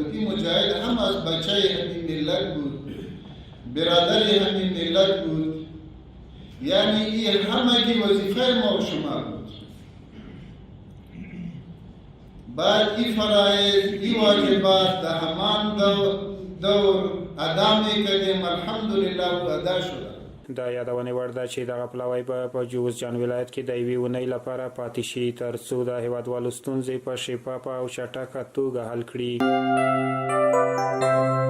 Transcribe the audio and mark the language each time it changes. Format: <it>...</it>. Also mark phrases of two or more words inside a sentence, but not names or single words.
<fa>این مجاهد هم از بچه همین ملت بود، برادر همین ملت بود. یعنی این همگی وظیفه ما و شما بود. بعد این فرایض، این واجبات در همان دور ادا میکردیم. الحمدلله و ادا شده.</fa> <ps>د یادونې وړ ده چې دغه پلاوی به په جوزجان ولایت کې د یوې اونۍ لپاره پاتې شي ترڅو د هیوادوالو ستونزې په شفافه او چټکه توګه حل کړي.</ps>